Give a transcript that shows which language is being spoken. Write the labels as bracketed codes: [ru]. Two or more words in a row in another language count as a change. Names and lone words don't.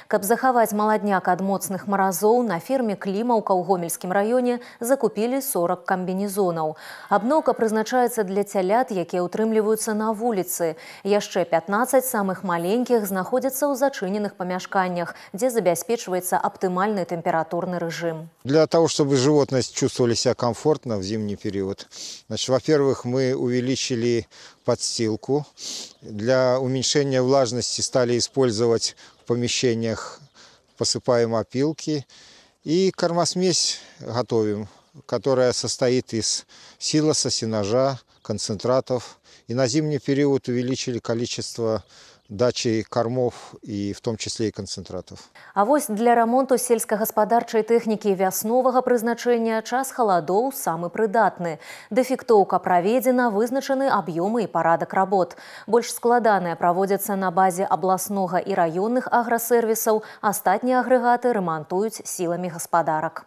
[be] Каб захаваць маладняк ад моцных маразоў, на ферме «Клімаўка» ў Гомельскім раёне закупілі 40 камбінезонаў. Абноўка прызначаецца для цялят, якія ўтрымліваюцца на вуліцы. Яшчэ 15 самых маленькіх знаходзяцца ў зачыненых памяшканнях, дзе забяспечваецца аптымальны тэмпературны рэжым. [ru] Для того, чтобы животные чувствовали себя комфортно в зимний период, значит, во-первых, мы увеличили подстилку. Для уменьшения влажности стали использовать в помещениях, посыпаем опилки. И кормосмесь готовим, которая состоит из силоса, сенажа, концентратов. И на зимний период увеличили количество дачи кормов, и в том числе и концентратов. [be] А вось для ремонту сельскагаспадарчай тэхнікі вясновага прызначэння час халадоў самы прыдатны. Дэфектоўка праведзена, вызначаны аб'ёмы і парадак работ. Больш складаныя праводзяцца на базе абласнога і раённых аграсервісаў, астатнія агрэгаты рамантуюць сіламі гаспадарак.